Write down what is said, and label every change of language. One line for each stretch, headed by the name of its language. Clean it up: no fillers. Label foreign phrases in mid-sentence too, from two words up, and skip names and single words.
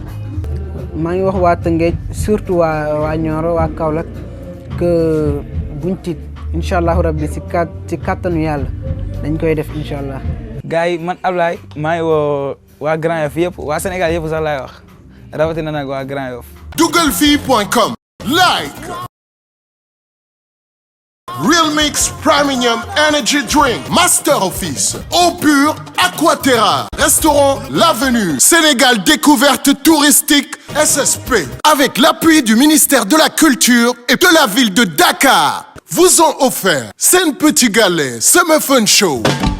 Wolof: maa ngi wax waa Tëngéej surtout waa Nioro waa Kaolack que buñ tiit
Arabic: incha allahu rabbi
Wolof: ci kattanu yàlla dañ koy def
Arabic: incha allah.
Wolof: gars yi man Ablaye maa ngi woo waa Grand Yoff yëpp waa Sénégal yëpp sax laay wax rawatina nag waa Grand Yoff.
French: Dougalfii.com. Like. Real Mix Premium Energy Drink. Master Office. Eau pure Aquaterra. Restaurant L'Avenue. Sénégal Découverte Touristique SSP. Avec l'appui du ministère de la Culture et de la ville de Dakar. Vous ont offert Sen Petit Galet Summer Fun Show.